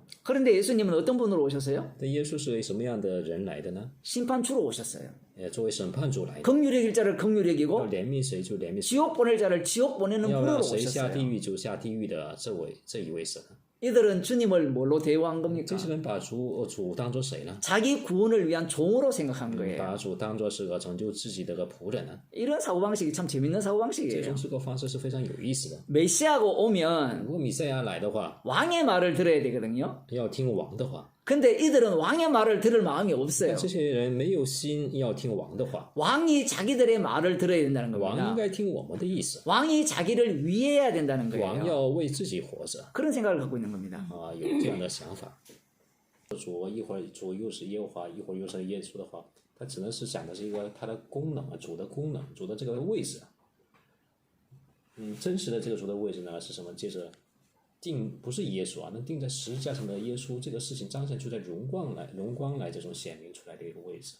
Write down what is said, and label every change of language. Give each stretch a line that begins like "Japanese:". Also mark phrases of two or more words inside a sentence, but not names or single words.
Korean: 그런데 예수님은 어떤 분으로 오셨어요?
Chinese: 但耶稣是为什么样的人来的呢？
Korean: 심판주로 오셨어요.
Chinese: 作为审判主来的，
Korean: 긍휼의 자를
Chinese: 要
Korean: 긍휼히기고
Chinese: 怜悯谁就怜悯谁，
Korean: 지옥 보낼 자를 지옥 보내는
Chinese: 要
Korean: 분으로
Chinese: 让谁下地
Korean: 오셨어요.
Chinese: 狱就下地狱的这一位神。
Korean: 이들은 주님을 뭘로 대우한 겁니까?
Chinese: 这些人把主当作谁呢？
Korean: 자기 구원을 위한 종으로 생각한
Chinese: 把
Korean: 거예요.
Chinese: 主当作是个拯救自己的个仆人呢？
Korean: 이런 사고방식이 참 재밌는
Chinese: 这
Korean: 사고방식이에요.
Chinese: 种这个方式是非常有意思的。
Korean: 메시아고 오면
Chinese: 如果弥赛亚来的话，
Korean: 왕의 말을 들어야 되거든요.
Chinese: 要听王的话，
Korean: 근데 이들은 왕의 말을 들을 마음이 없어요.
Chinese: 但这些人没有心要听王的话，
Korean: 왕이 자기들의 말을 들어야 된다는
Chinese: 王
Korean: 겁니다.
Chinese: 应该听我们的意思，
Korean: 왕이 자기를 위해야 된다는
Chinese: 王
Korean: 거예요.
Chinese: 要为自己活着
Korean: 그런 생각을 갖고 있는 겁니다.
Chinese: 有这样的想法。主一会儿主又是耶和华，一会儿又是耶稣的话， 它只能是讲的是一个它的功能啊，主的功能，主的这个位置。真实的这个主的位置呢是什么？接着不是耶稣啊，能钉在十字架上的耶稣，这个事情彰显出来荣光来这种显明出来的一个位置。